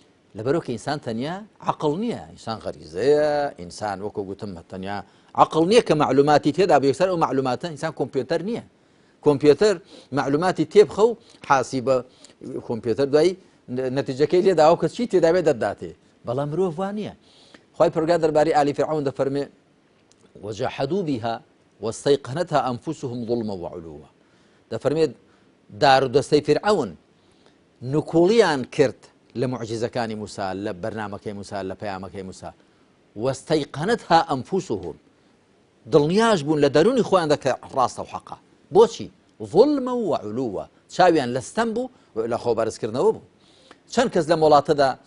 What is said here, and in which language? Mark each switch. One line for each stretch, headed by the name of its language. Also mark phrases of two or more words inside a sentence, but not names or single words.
Central Kurdish: کە ئینسان تەنیا عەقڵ نییە ئینسان غەریزەیە ئینسان وەکو گوتم تەنیا عەقڵ نییە کە معلوماتی تێدا بە یەکسەر ئەو معلوماتە ئینسان کۆمپیۆتەر نییە کۆمپیۆتەر معلوماتی تێبخە و حاسی بە کۆمپیۆتەر دوایی نەتیجەکەی لێداوە کە چی تێدا بێت دەداتێ بەڵام مرۆڤ وان نییە خی پەروەردگار دەربارەی ئالی فیرعەون دەفەرمێ
Arabic: وجحدوا بها واستيقنتها أنفسهم ظلما وعلوا
Central Kurdish: دەفەرمێت دار و دەستەی فیرعەون نکوڵیان کرد لە معجزەکانی موسا لە بەرنامەکەی موسا لە پەیامەکەی موسا
Arabic: واستيقنتها أنفسهم
Central Kurdish: دڵنیاش بوون لە دەرونی خۆیان دەکە ڕاستە و حەقە بۆچی
Arabic: ظلما وعلوا
Central Kurdish: چاویان لەستەم بوو لە خۆبەرزکردنەوە بوو چەند کەس لە وڵاتەدا